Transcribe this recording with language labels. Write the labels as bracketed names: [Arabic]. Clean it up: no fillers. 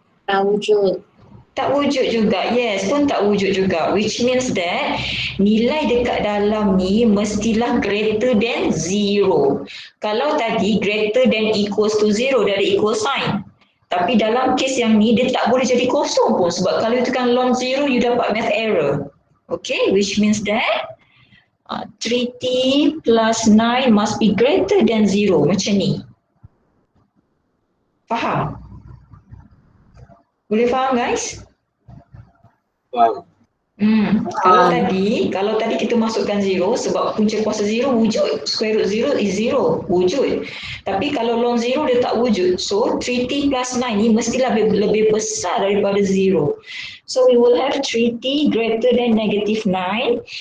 [Malay] Tak wujud. Tak wujud juga. Yes, pun tak wujud juga. [English] Which means that [Malay] nilai dekat dalam ni mestilah [English] greater than 0. [Malay] Kalau tadi [English] greater than equals to 0, [Malay] dia ada equal sign. Tapi dalam case yang ni, dia tak boleh jadi kosong pun. Sebab kalau you tekan ln 0, you dapat math error. [English] Okay, which means that 3t plus 9 must be greater than 0. [Malay] Macam ni. Faham? Boleh faham guys? Wow. Kalau tadi kita masukkan 0 sebab punca kuasa 0 wujud. [English] Square root 0 is 0. [Malay] Wujud. Tapi kalau ln 0 dia tak wujud. So 3t plus 9 ni mestilah lebih besar daripada 0. [English] So we will have 3t greater than negative 9.